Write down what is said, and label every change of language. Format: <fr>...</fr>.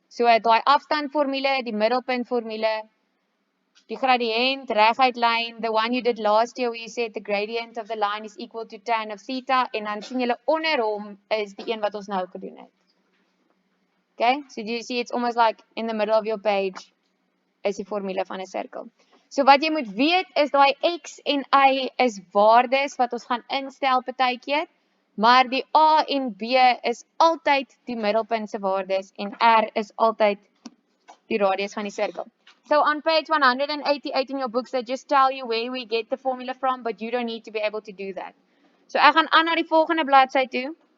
<af>So daai afstandformule, die middelpuntformule, die gradient, reguit lyn,</af> <en>the one you did last year where you said the gradient of the line is equal to tan of theta,</en> <af>en dan sien julle onder hom is die een wat ons nou gedoen het.</af> <en>Okay, so do you see it's almost like in the middle of your page is</en> <af>die formule van 'n sirkel. So wat jy moet weet is daai x en y is waardes wat ons gaan instel partykeer, maar die a en b is altyd die middelpunt se waardes en r is altyd die radius van die sirkel.</af> <en>So on page 188 in your books they just tell you where we get the formula from, but you don't need to be able to do that.</en> <af>So ek gaan aan na die volgende bladsy toe.</af>